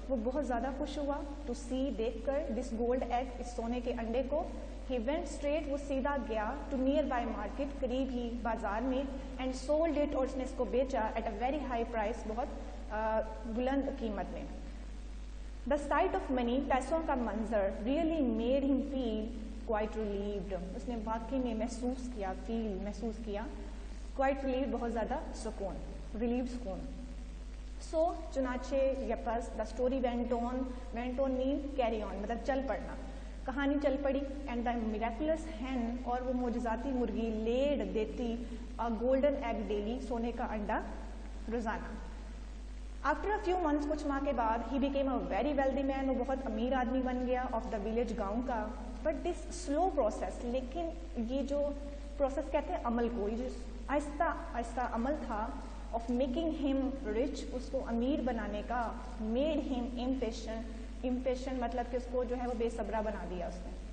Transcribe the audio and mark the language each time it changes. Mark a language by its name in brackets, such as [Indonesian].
[Urdu] وہ بہت زیادہ خوش ہوا [English] to see [Urdu] دیکھ کر [English] this gold egg, [Urdu] اس سونے کے انڈے کو. [English] He went straight, [Urdu] وہ سیدھا گیا [English] to nearby market, [Urdu] قریب ہی بازار میں, [English] and sold it, [Urdu] اور اس نے اس کو بیچا [English] at a very high price, [Urdu] بہت بلند قیمت میں. [English] The sight of money, [Urdu] پیسوں کا منظر, [English] really made him feel quite relieved. [Urdu] اس نے واقعی میں محسوس کیا [English] quite relieved, [Urdu] بہت زیادہ سکون, relieved سکون. [English] So [Urdu] چنانچہ یپس [English] the story went on mean carry on, [Urdu] مطلب چل پڑنا, کہانی چل پڑی. [English] And the miraculous hen, [Urdu] اور وہ معجزاتی مرغی, [English] laid دیتی a golden egg daily, [Urdu] سونے کا انڈا روزانہ. [English] After a few months, [Urdu] کچھ ماہ کے بعد, [English] he became a very wealthy man, [Urdu] وہ بہت امیر آدمی بن گیا, [English] of the village, [Urdu] گاؤں کا. [English] But this slow process, [Urdu] لیکن یہ جو پروسیس کہتے ہیں عمل کو, یہ جو آہستہ آہستہ عمل تھا, [English] of making him rich, [Urdu] اس کو امیر بنانے کا, [English] made him impatient [Urdu] مطلب کہ اس کو جو ہے وہ بے صبرا بنا دیا اس نے.